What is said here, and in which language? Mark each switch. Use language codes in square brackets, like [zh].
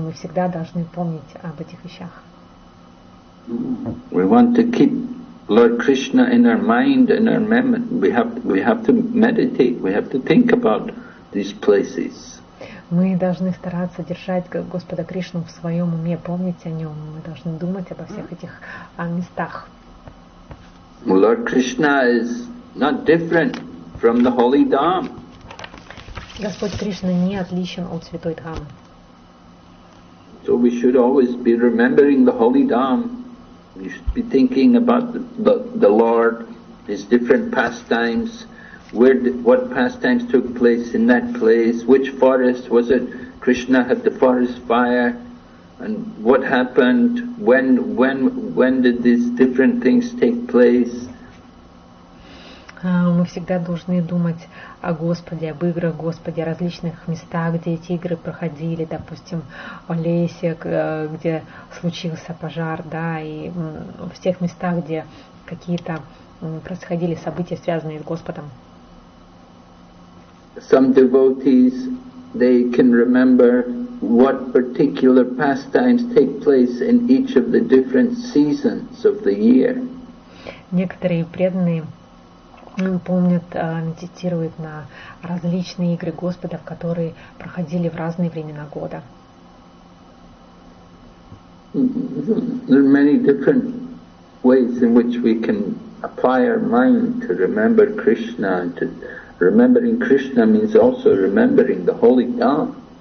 [ru] Мы всегда должны помнить об этих вещах. [en] We want to keep Lord Krishna in our mind and our memory. We have to meditate. We have to think about these places. [ru] Мы должны стараться держать Господа Кришну в своем уме, помнить о нем. Мы должны думать обо всех этих местах. [en] Lord Krishna is not different from the holy Dham. [ru] Господь Кришна не отличен от святой Дхамы. [en] So we should always be remembering the holy Dham. We should be thinking about the Lord, His different pastimes, what pastimes took place in that place, which forest was it? Krishna had the forest fire, And what happened? When did these different things take place? [ru] Мы всегда должны думать о Господе, об играх Господа, о различных местах, где эти игры проходили, допустим, о лесе, где случился пожар, да, и в тех местах, где какие-то происходили события, связанные с Господом. [en] Some devotees, they can remember what particular pastimes take place in each of the different seasons of the year. [ru] Некоторые преданные помнят, медитируют на различные игры Господа, которые проходили в разные времена года. [en] There are many different ways in which we can apply our mind to remember Krishna. And remembering Krishna means also remembering the holy Dham.